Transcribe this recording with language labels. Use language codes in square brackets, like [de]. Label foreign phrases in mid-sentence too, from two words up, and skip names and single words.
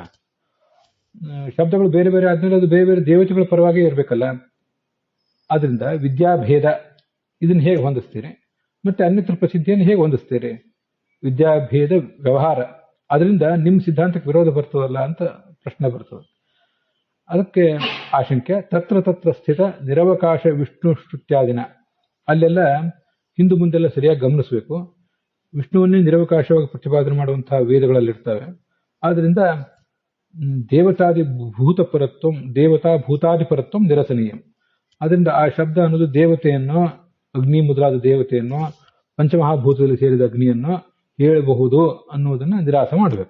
[kn] ಶಬ್ದಗಳು ಬೇರೆ ಬೇರೆ ಆದ್ಮೇಲೆ ಅದು ಬೇರೆ ಬೇರೆ ದೇವತೆಗಳ ಪರವಾಗಿ ಇರಬೇಕಲ್ಲ. ಆದ್ರಿಂದ ವಿದ್ಯಾಭೇದ ಇದನ್ನ ಹೇಗೆ ಹೊಂದಿಸ್ತೀರಿ? ಮತ್ತೆ ಅನ್ಯತ್ರ ಪ್ರಸಿದ್ಧಿಯನ್ನು ಹೇಗೆ ಹೊಂದಿಸ್ತೀರಿ? ವಿದ್ಯಾಭೇದ ವ್ಯವಹಾರ, ಅದರಿಂದ ನಿಮ್ಮ ಸಿದ್ಧಾಂತಕ್ಕೆ ವಿರೋಧ ಬರ್ತದಲ್ಲ ಅಂತ ಪ್ರಶ್ನೆ ಬರ್ತದೆ. ಅದಕ್ಕೆ ಆಶಂಕೆ [sa] ತತ್ರ ತತ್ರ ಸ್ಥಿತ ನಿರವಕಾಶ ವಿಷ್ಣು ಶ್ರುತ್ಯಾದಿನ, [kn] ಅಲ್ಲೆಲ್ಲ ಹಿಂದು ಮುಂದೆಲ್ಲ ಸರಿಯಾಗಿ ಗಮನಿಸಬೇಕು. ವಿಷ್ಣುವನ್ನೇ ನಿರವಕಾಶವಾಗಿ ಪ್ರತಿಪಾದನೆ ಮಾಡುವಂತಹ ವೇದಗಳಲ್ಲಿರ್ತವೆ. [sa] ಆದ್ರಿಂದ ದೇವತಾದಿ ಭೂತಪರತ್ವ, ದೇವತಾ ಭೂತಾದಿಪರತ್ವ ನಿರಸನೀಯಂ. [kn] ಅದರಿಂದ ಆ ಶಬ್ದ ಅನ್ನೋದು ದೇವತೆಯನ್ನು, ಅಗ್ನಿ ಮೊದಲಾದ ದೇವತೆಯನ್ನು, ಪಂಚಮಹಾಭೂತದಲ್ಲಿ ಸೇರಿದ ಅಗ್ನಿಯನ್ನು ಹೇಳಬಹುದು ಅನ್ನೋದನ್ನ ನಿರಾಸ ಮಾಡಬೇಕು.